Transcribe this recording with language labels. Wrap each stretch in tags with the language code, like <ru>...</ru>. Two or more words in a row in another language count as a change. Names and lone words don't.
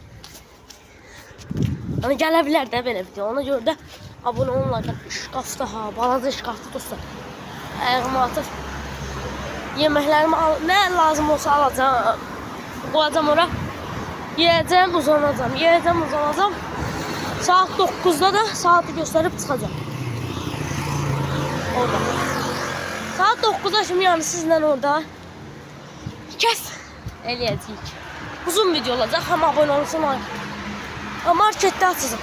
<az>Yəni gələ bilər də belə video. Ona görə də abunə olun, like atın. Şkafda balaca şkafda dostlar. Ayağımı atıb yeməklərimi nə lazım olsa alacağım. Qoyacağım ora. Yeyəcəm, uzanacağım. Yeyəcəm, uzanacağım.</az> <tr>Saat 9'da da saati gösterip çıkacağım.</tr> <az>Orada. Saat 9'da şimdi yani sizden orada kes eləyəcəyik. Uzun video olacaq, ama abone olsun.</az> <tr>Markette açacağım.</tr>